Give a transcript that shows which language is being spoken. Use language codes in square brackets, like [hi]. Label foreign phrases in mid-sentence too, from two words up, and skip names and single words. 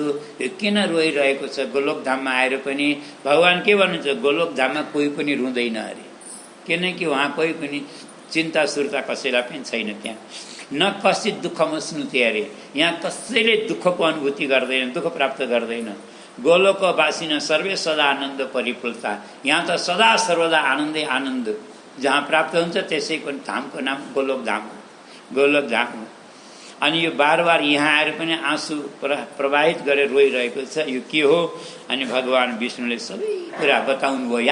[ne] यो किन रोइरहेको छ, गोलोकधाममा आएर पनि भगवान के भन्नुहुन्छ, गोलोकधाममा कोही पनि रुँदैन अरे, किनकि उहाँ कोही पनि चिन्ता सुर्ता कसैलाई पनि छैन। त्यहाँ [sa] न कसित दुःखमा स्नुते [ne] अरे, यहाँ कसैले दुःखको अनुभूति गर्दैन, दुःख प्राप्त गर्दैन। [sa] गोलोकवासी न सर्वे सदा आनन्द परिपूर्णता, [ne] यहाँ त सदा सर्वदा आनन्दै आनन्द जहाँ प्राप्त हुन्छ त्यसैको धामको नाम गोलोकधाम हो, गोलोकधाम हो। अनि यो बार बार यहाँ आएर पनि आँसु प्रवाहित गरेर रोइरहेको छ, यो के हो? अनि भगवान विष्णुले सबै कुरा बताउनु भयो।